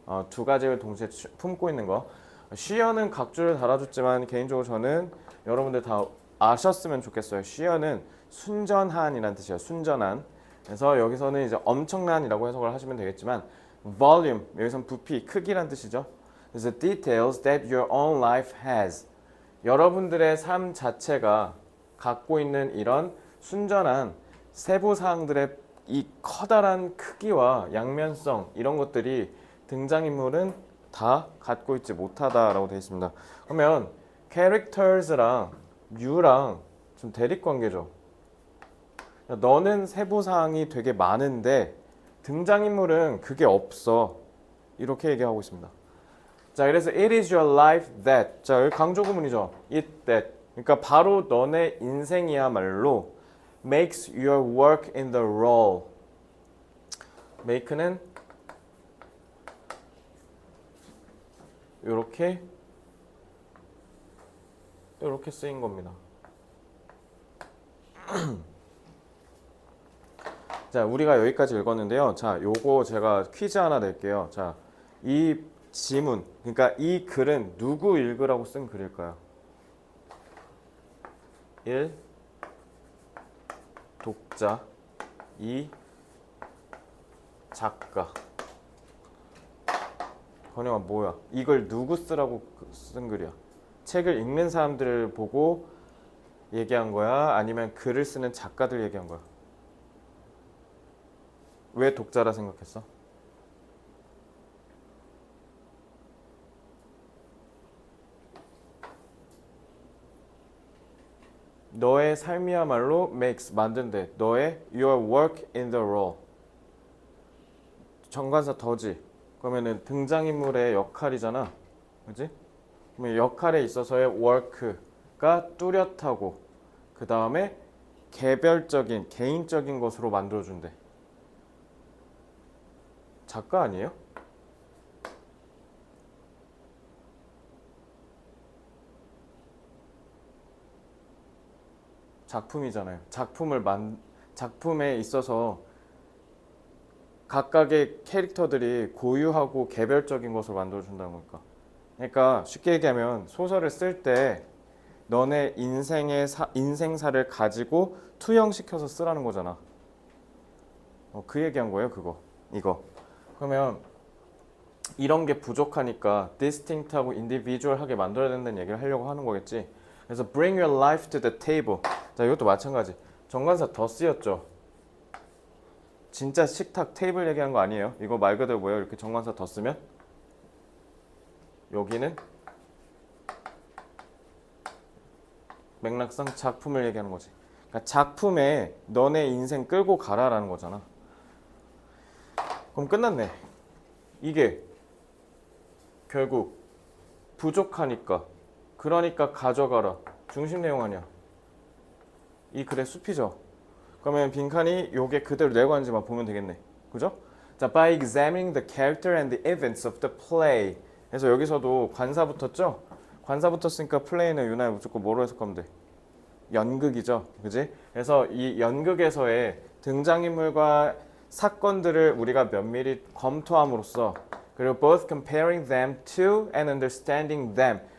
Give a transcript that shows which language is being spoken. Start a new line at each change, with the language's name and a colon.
Korean: 두 가지를 동시에 품고 있는 거. 쉬어는 각주를 달아줬지만 개인적으로 저는 여러분들 다 아셨으면 좋겠어요. 쉬어는 순전한이라는 뜻이에요. 순전한. 그래서 여기서는 이제 엄청난이라고 해석을 하시면 되겠지만 volume, 여기서는 부피, 크기란 뜻이죠.
English: 그래서 details that your own life has.
Korean: 여러분들의 삶 자체가 갖고 있는 이런 순전한 세부 사항들의 이 커다란 크기와 양면성 이런 것들이 등장인물은 다 갖고 있지 못하다라고 되어 있습니다. 그러면 characters랑 you랑 좀 대립관계죠. 너는 세부 사항이 되게 많은데 등장인물은 그게 없어. 이렇게 얘기하고 있습니다.
English: 자, 그래서 it is your life that.
Korean: 자, 여기 강조 구문이죠. it that. 그러니까 바로 너네 인생이야말로
English: makes your work in the role.
Korean: make는 이렇게 쓰인 겁니다. 자, 우리가 여기까지 읽었는데요. 자, 요거 제가 퀴즈 하나 낼게요. 자, 이 지문, 그러니까 이 글은 누구 읽으라고 쓴 글일까요? 1. 독자 2. 작가. 번영아 뭐야? 이걸 누구 쓰라고 쓴 글이야? 책을 읽는 사람들을 보고 얘기한 거야? 아니면 글을 쓰는 작가들 얘기한 거야? 왜 독자라 생각했어? 너의 삶이야말로 makes 만든대.
English: 너의 your work in the role.
Korean: 정관사 더지. 그러면은 등장인물의 역할이잖아. 그지? 그러면 역할에 있어서의 work가 뚜렷하고 그 다음에 개별적인 개인적인 것으로 만들어준대. 작가 아니에요? 작품이잖아요. 작품에 있어서 각각의 캐릭터들이 고유하고 개별적인 것을 만들어준다는 거니까. 그러니까 쉽게 얘기하면 소설을 쓸 때 너네 인생사를 가지고 투영시켜서 쓰라는 거잖아. 그 얘기한 거예요, 이거. 그러면 이런 게 부족하니까 distinct하고 individual하게 만들어야 된다는 얘기를 하려고 하는 거겠지.
English: 그래서 bring your life to the table.
Korean: 자, 이것도 마찬가지. 정관사 더 쓰였죠. 진짜 식탁 테이블 얘기한 거 아니에요. 이거 말 그대로 뭐예요? 이렇게 정관사 더 쓰면 여기는 맥락상 작품을 얘기하는 거지. 그러니까 작품에 너네 인생 끌고 가라라는 거잖아. 그럼 끝났네. 이게 결국 부족하니까 그러니까 가져가라 중심 내용 아니야. 이 글의 숲이죠. 그러면 빈칸이 요게 그대로 내고 하는지만 보면 되겠네. 그죠?
English: 자, by examining the character and the events of the play.
Korean: 그래서 여기서도 관사 붙었죠? 관사 붙었으니까 플레이는 유나야 무조건 뭐로 해석하면 돼? 연극이죠. 그지? 그래서 이 연극에서의 등장인물과 사건들을 우리가 면밀히 검토함으로써 그리고
English: both comparing them to and understanding them.